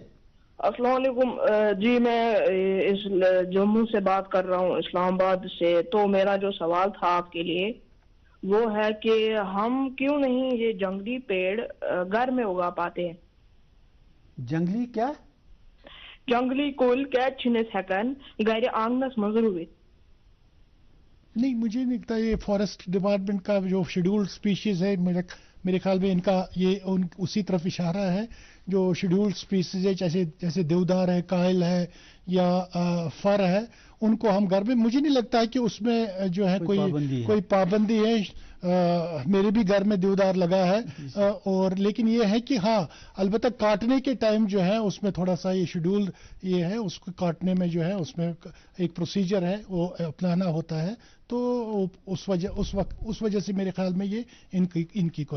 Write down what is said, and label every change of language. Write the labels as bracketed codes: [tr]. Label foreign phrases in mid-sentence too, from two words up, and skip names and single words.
[ur] السلام علیکم جی میں اس جموں سے بات کر رہا ہوں اسلام آباد سے. تو میرا جو سوال تھا آپ کے لیے وہ ہے کہ ہم کیوں نہیں یہ جنگلی پیڑ گھر میں اگا پاتے ہیں؟ جنگلی کیا؟ [ks] جنگلی کل کیٛازِ چھِنہٕ أسۍ ہٮ۪کان گھرِ آنگنس منٛز رُوِتھ؟ [ur] نہیں مجھے نہیں لگتا یہ [en] forest department [ur] کا جو [en] scheduled species [ur] ہے میرے خیال میں ان کا یہ اسی طرف اشارہ ہے جو [en] scheduled species [ur] ہے جیسے دیودار ہے کائل ہے یا فر ہے ان کو ہم گھر میں مجھے نہیں لگتا ہے کہ اس میں جو ہے کوئی پابندی ہے میرے بھی گھر میں دیودار لگا ہے اور لیکن یہ ہے کہ ہاں البتہ کاٹنے کے ٹائم جو ہے اس میں تھوڑا سا یہ شیڈول یہ ہے اس کو کاٹنے میں جو ہے اس میں ایک پروسیجر ہے وہ اپنانا ہوتا ہے تو اس وجہ سے میرے خیال میں یہ ان کی کوئی